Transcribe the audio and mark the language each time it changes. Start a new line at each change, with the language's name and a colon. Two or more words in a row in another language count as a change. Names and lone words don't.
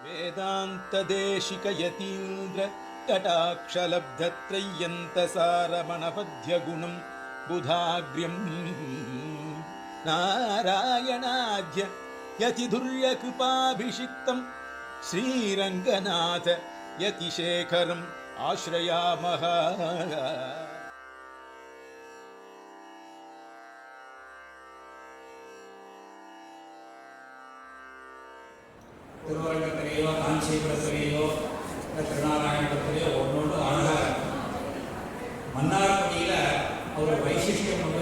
Sanskrit: वेदान्तदेशिकयतीन्द्र कटाक्षलब्धत्रय्यन्तसारमणपद्यगुणं बुधाग्र्यं नारायणाद्य यतिधुर्यकृपाभिषिक्तं श्रीरङ्गनाथ यतिशेखरम् आश्रयामः.
Tamil: திருவரங்கத்திலேயோ காஞ்சிபுரத்திலேயோ திருநாராயணபுரத்திலேயோ ஒன்னொன்று அழகாக மன்னார்குடியில் ஒரு வைசிஷ்டியம் உண்டு.